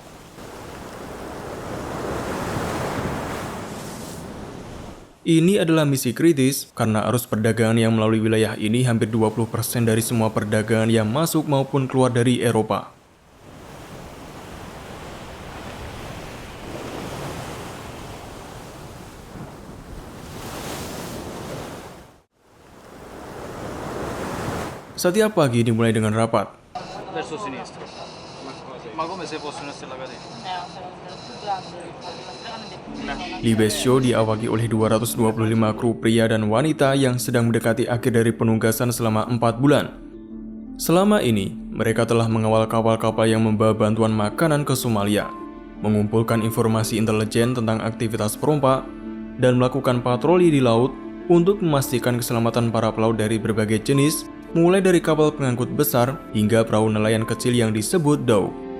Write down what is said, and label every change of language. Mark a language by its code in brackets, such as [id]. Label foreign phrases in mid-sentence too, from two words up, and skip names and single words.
[id] Ini adalah misi kritis karena arus perdagangan yang melalui wilayah ini hampir 20% dari semua perdagangan yang masuk maupun keluar dari Eropa. Setiap pagi dimulai dengan rapat. [it] Verso sinistra. Ma come se possono essere la catena? [id] Libesio diawaki oleh 225 kru pria dan wanita yang sedang mendekati akhir dari penugasan selama 4 bulan. Selama ini, mereka telah mengawal kapal-kapal yang membawa bantuan makanan ke Somalia, mengumpulkan informasi intelijen tentang aktivitas perompak, dan melakukan patroli di laut untuk memastikan keselamatan para pelaut dari berbagai jenis, mulai dari kapal pengangkut besar hingga perahu nelayan kecil yang disebut dhow.